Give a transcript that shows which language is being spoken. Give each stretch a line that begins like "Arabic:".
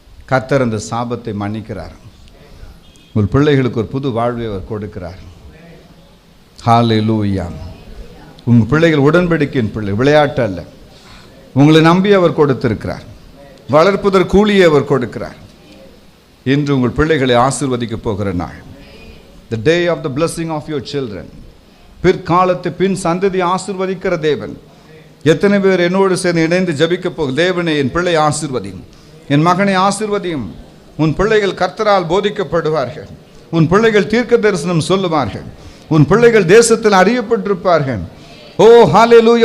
Tamil: கர்த்தர் அந்த சாபத்தை மன்னிக்கிறார். உங்கள் பிள்ளைகளுக்கு ஒரு புது வாழ்வை அவர் கொடுக்கிறார். ஹல்லேலூயா. உங்கள் பிள்ளைகள் உடன்படிக்கையின் பிள்ளை, விளையாட்டு அல்ல. உங்களை நம்பி அவர் கொடுத்திருக்கிறார். வளர்ப்பதற்கு கூலியை அவர் கொடுக்கிறார். இன்று உங்கள் பிள்ளைகளை ஆசீர்வதிக்க போகிற நாள்.
English: The day of the blessing of your children.
Tamil: பிற்காலத்து பின் சந்ததி ஆசீர்வதிக்கிற தேவன். எத்தனை பேர் என்னோடு சேர்ந்து இணைந்து ஜபிக்க போகும்? தேவனே, என் பிள்ளை ஆசீர்வதியும், என் மகனை ஆசீர்வதியும். உன் பிள்ளைகள் கர்த்தரால் போதிக்கப்படுவார்கள். உன் பிள்ளைகள் தீர்க்க தரிசனம் சொல்லுவார்கள். உன் பிள்ளைகள் தேசத்தில் அறியப்பட்டிருப்பார்கள். ஓ ஹல்லேலூயா!